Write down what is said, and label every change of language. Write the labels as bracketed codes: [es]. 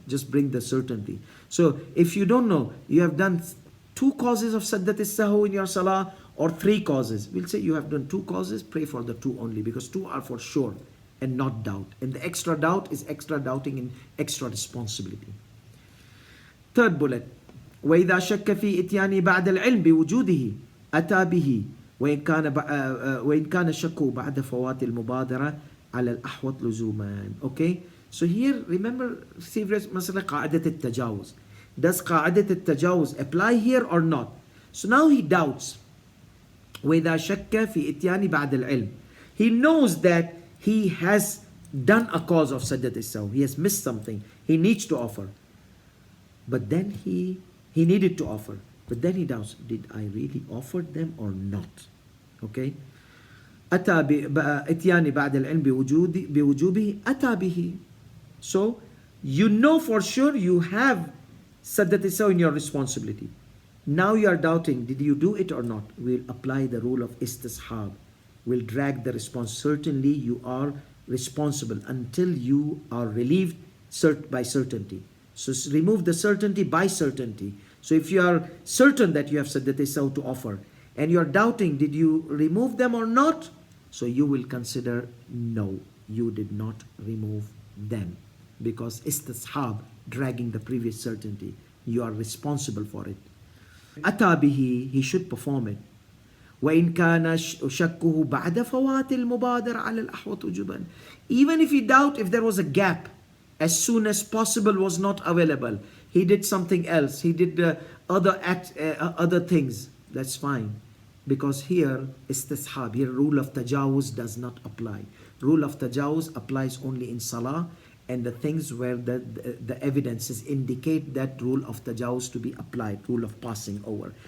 [en] Just bring the certainty. So if you don't know, you have done 2 causes of sajdat as-sahw in your salah, or 3 causes. We'll say you have done 2 causes, pray for the 2 only, because 2 are for sure and not doubt. And the extra doubt is extra doubting and extra responsibility. [ar] Third bullet, وإذا شك في إتيان بعد العلم بوجوده أتى به وإن كان شكه بعد فوات المبادرة على الأحوط لزوما. [en] Okay, so here remember, see [ar] مثلا قاعدة التجاوز. [en] Does قاعدة التجاوز apply here or not? So now he doubts. [ar] وإذا شك في إتيان بعد العلم. [en] He knows that he has done a cause of sajdat al-saw. He has missed something. He needs to offer. But then he needed to offer. But then he doubts, did I really offer them or not? Okay? [ar] أتى بإتيان بعد العلم بوجوبه أتى به. [en] So you know for sure you have sajdat al-saw in your responsibility. Now you are doubting, did you do it or not? We'll apply the rule of istishab. We'll drag the response. Certainly you are responsible until you are relieved by certainty. So remove the certainty by certainty. So if you are certain that you have sajdat al-saw to offer and you are doubting, did you remove them or not? So you will consider, no, you did not remove them, because istishab, dragging the previous certainty, you are responsible for it. [ar] أتى به, [en] he should perform it. [ar] وإن كان شكه بعد فوات المبادرة على الأحوط وجوبا. [en] Even if he doubt, if there was a gap, as soon as possible was not available, he did something else, he did other things, that's fine. Because here istishab, here rule of tajawuz does not apply. Rule of tajawuz applies only in salah and the things where the evidences indicate that rule of tajawuz to be applied, rule of passing over.